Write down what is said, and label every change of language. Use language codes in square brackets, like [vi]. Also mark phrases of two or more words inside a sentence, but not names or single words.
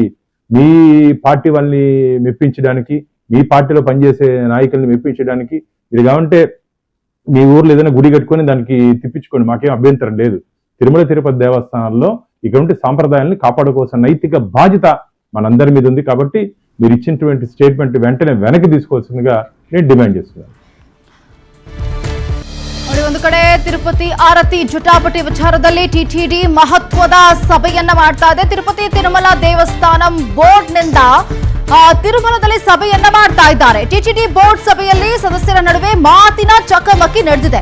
[te] మీ పార్టీ వాళ్ళని మెప్పించడానికి, మీ పార్టీలో పనిచేసే నాయకుల్ని మెప్పించడానికి ఇది కావంటే మీ ఊర్లో ఏదైనా గుడి కట్టుకొని దానికి తిప్పించుకోండి, మాకేం అభ్యంతరం లేదు. తిరుమల తిరుపతి దేవస్థానాల్లో ఇటువంటి సాంప్రదాయాల్ని కాపాడుకోవాల్సిన నైతిక బాధ్యత మనందరి మీద ఉంది. కాబట్టి మీరు ఇచ్చినటువంటి స్టేట్మెంట్ వెంటనే వెనక్కి తీసుకోవాల్సిందిగా నేను డిమాండ్ చేస్తున్నాను. [kn] ಒಂದು ಕಡೆ ತಿರುಪತಿ ಆರತಿ ಜಟಾಪಟಿ ವಿಚಾರದಲ್ಲಿ ಟಿಟಿಡಿ ಮಹತ್ವದ ಸಭೆಯನ್ನ ಮಾಡ್ತಾ ಇದೆ. ತಿರುಪತಿ ತಿರುಮಲ ದೇವಸ್ಥಾನಂ ಬೋರ್ಡ್ನಿಂದ ತಿರುಮಲದಲ್ಲಿ ಸಭೆಯನ್ನ ಮಾಡ್ತಾ ಇದ್ದಾರೆ. ಟಿಟಿಡಿ ಬೋರ್ಡ್ ಸಭೆಯಲ್ಲಿ ಸದಸ್ಯರ ನಡುವೆ ಮಾತಿನ ಚಕಮಕಿ ನಡೆದಿದೆ.